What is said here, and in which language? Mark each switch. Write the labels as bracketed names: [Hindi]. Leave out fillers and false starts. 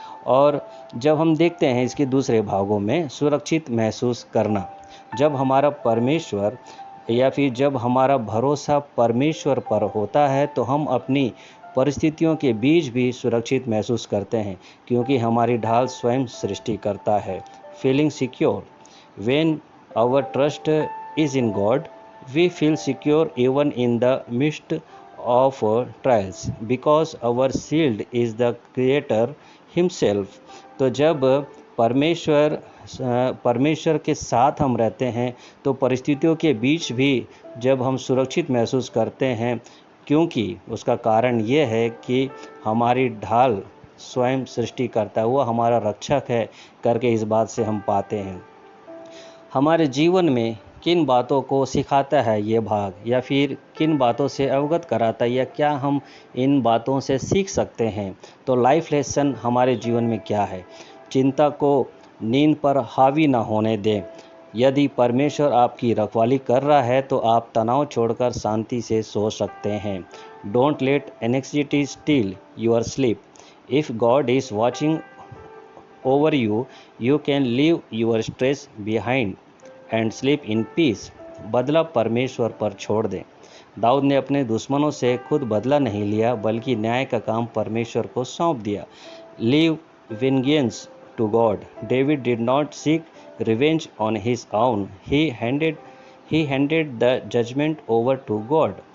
[Hindi] और जब हम देखते हैं इसके दूसरे भागों में, सुरक्षित महसूस करना, जब हमारा परमेश्वर या फिर जब हमारा भरोसा परमेश्वर पर होता है, तो हम अपनी परिस्थितियों के बीच भी सुरक्षित महसूस करते हैं, क्योंकि हमारी ढाल स्वयं सृष्टि करता है। [English] Feeling secure, when our trust is in God, we feel secure even in the midst of trials, because our shield is the creator himself। [Hindi] तो जब परमेश्वर के साथ हम रहते हैं, तो परिस्थितियों के बीच भी जब हम सुरक्षित महसूस करते हैं, क्योंकि उसका कारण ये है कि हमारी ढाल स्वयं सृष्टि करता है, वो हमारा रक्षक है करके इस बात से हम पाते हैं। हमारे जीवन में किन बातों को सिखाता है ये भाग, या फिर किन बातों से अवगत कराता है, या क्या हम इन बातों से सीख सकते हैं। तो लाइफ लेसन हमारे जीवन में क्या है। चिंता को नींद पर हावी ना होने दें। यदि परमेश्वर आपकी रखवाली कर रहा है तो आप तनाव छोड़कर शांति से सो सकते हैं। [English] Don't let anxiety steal your sleep. If God is watching over you, you can leave your stress behind and sleep in peace। [Hindi] बदला परमेश्वर पर छोड़ दें। दाऊद ने अपने दुश्मनों से खुद बदला नहीं लिया, बल्कि न्याय का काम परमेश्वर को सौंप दिया। [English] Leave vengeance to God. David did not seek revenge on his own, he handed the judgment over to God.